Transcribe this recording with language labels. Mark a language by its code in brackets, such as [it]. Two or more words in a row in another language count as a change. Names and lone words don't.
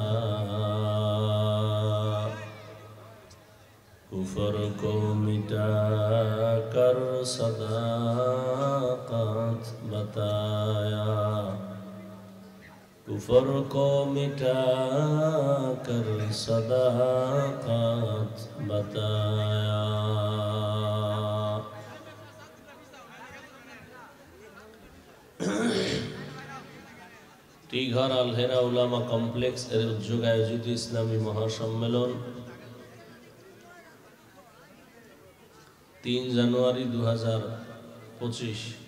[ur] کفر کو مٹا کر صداقت بتایا کفر کو مٹا کر صداقت بتایا [bn] টিঘর আলহেরা উলামা কমপ্লেক্স এর উদ্যোগে আয়োজিত ইসলামী মহাসম্মেলন 3 জানুয়ারি 2025